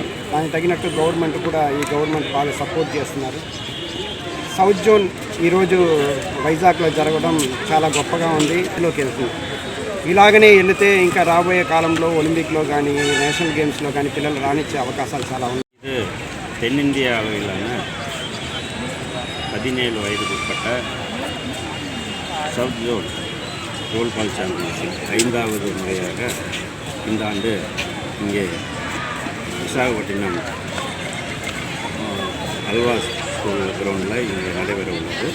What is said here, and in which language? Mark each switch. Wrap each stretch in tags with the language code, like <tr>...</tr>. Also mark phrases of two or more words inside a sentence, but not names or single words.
<te>దానికి తగినట్టు గవర్నమెంట్ కూడా బాగా సపోర్ట్ చేస్తున్నారు. సౌత్ జోన్ ఈరోజు వైజాగ్లో జరగడం చాలా గొప్పగా ఉంది. ఇందులోకి వెళ్తుంది. ఇలాగనే వెళితే ఇంకా రాబోయే కాలంలో ఒలింపిక్లో కానీ నేషనల్ గేమ్స్లో కానీ పిల్లలు రాణించే అవకాశాలు చాలా ఉన్నాయి.</te> <ta>இது தென்னிந்திய அளவிலான 17 வயதுக்குட்பட்ட சவுத் ஜோன் ரோல் பால் சாம்பியன்ஷிப் 5வது முறையாக இந்த ஆண்டு இங்கே விசாகப்பட்டினம் அல்வாஸ் ஸ்கூல் கிரவுண்டில் இங்கே நடைபெற உள்ளது.</ta>